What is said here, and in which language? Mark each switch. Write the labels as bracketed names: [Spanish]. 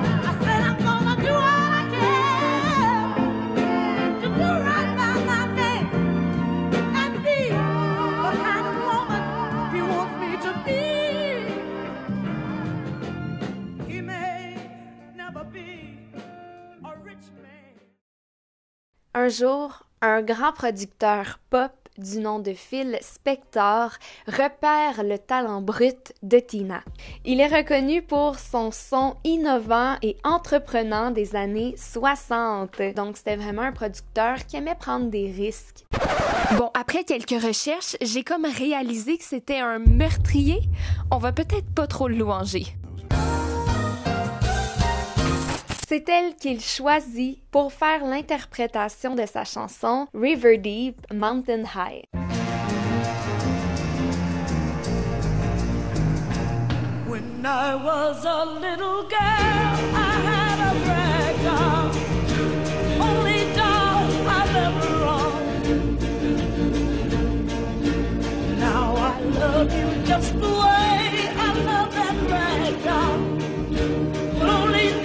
[English] I said I'm gonna do all I can to do right by my man and be the kind of woman he wants me to be. He may never be a rich man. [French] Un jour, un grand producteur pop du nom de Phil Spector repère le talent brut de Tina. Il est reconnu pour son son innovant et entreprenant des années 60. Donc, c'était vraiment un producteur qui aimait prendre des risques. Bon, après quelques recherches, j'ai comme réalisé que c'était un meurtrier. On va peut-être pas trop le louanger. C'est elle qu'il choisit pour faire l'interprétation de sa chanson River Deep, Mountain High. [English] When I was a little girl, I had a rag doll, only doll I've ever owned. Now I love you just the way I love that rag doll, but only